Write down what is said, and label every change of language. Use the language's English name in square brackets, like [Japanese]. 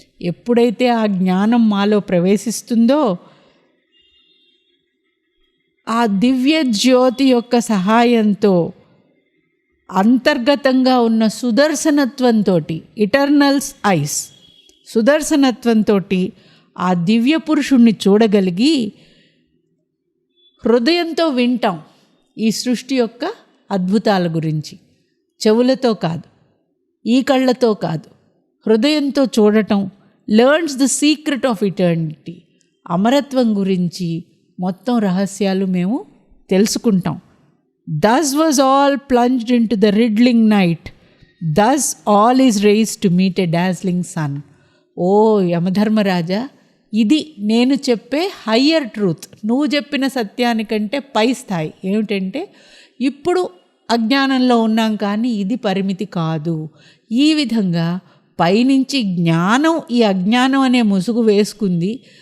[Telugu] ఎప్పుడైతే ఆ జ్ఞానం మాలో ప్రవేశిస్తుందో ఆ దివ్య జ్యోతి యొక్క సహాయంతో అంతర్గతంగా ఉన్న సుదర్శనత్వంతో, ఇటర్నల్స్ ఐస్, సుదర్శనత్వంతో ఆ దివ్య పురుషుణ్ణి చూడగలిగి హృదయంతో వింటాం ఈ సృష్టి యొక్క అద్భుతాల గురించి. చెవులతో కాదు, ఈ కళ్ళతో కాదు, హృదయంతో చూడటం. [English] learns the secret of eternity, [Telugu] అమరత్వం గురించి మొత్తం రహస్యాలు మేము తెలుసుకుంటాం. [English] Thus was all plunged into the riddling night. Thus all is raised to meet a dazzling sun. [Telugu] ఓ యమధర్మరాజా, ఇది నేను చెప్పే హయ్యర్ ట్రూత్, నువ్వు చెప్పిన సత్యానికంటే పై స్థాయి. ఏమిటంటే ఇప్పుడు అజ్ఞానంలో ఉన్నాం కానీ ఇది పరిమితి కాదు. ఈ విధంగా పైనుంచి జ్ఞానం ఈ అజ్ఞానం అనే ముసుగు వేసుకుంది.